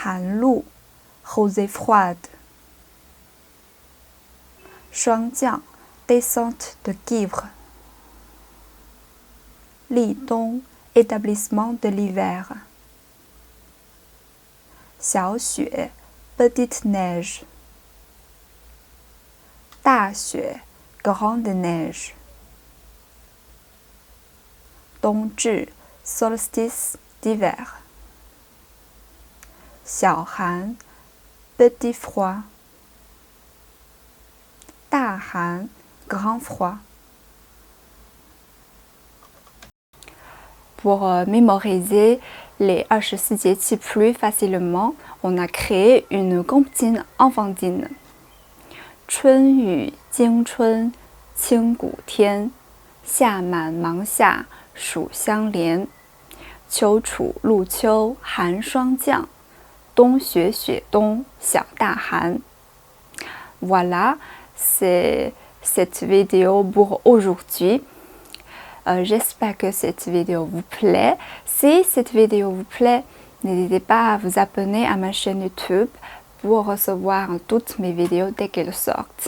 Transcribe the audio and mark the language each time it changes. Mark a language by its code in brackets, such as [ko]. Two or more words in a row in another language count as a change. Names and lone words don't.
[fr] 寒露 rosée froide. 霜降 descente de Givre. 立冬 établissement de l'hiver. 小雪 petite neige. 大雪 grande neige. 冬至 solstice d'hiver. 小寒 petit froid. 大寒 grand froid. Pour mémoriser les 24 节气 plus facilement, on a créé une comptine enfantine. [zh] 春雨惊春清谷天，夏满芒夏暑相连，秋处露秋寒霜降，冬雪雪冬小大寒。 [fr] Voilà, c'est cette vidéo pour aujourd'hui. J'espère que cette vidéo vous plaît. Si cette vidéo vous plaît, n'hésitez pas à vous abonner à ma chaîne YouTube pour recevoir toutes mes vidéos dès qu'elles sortent.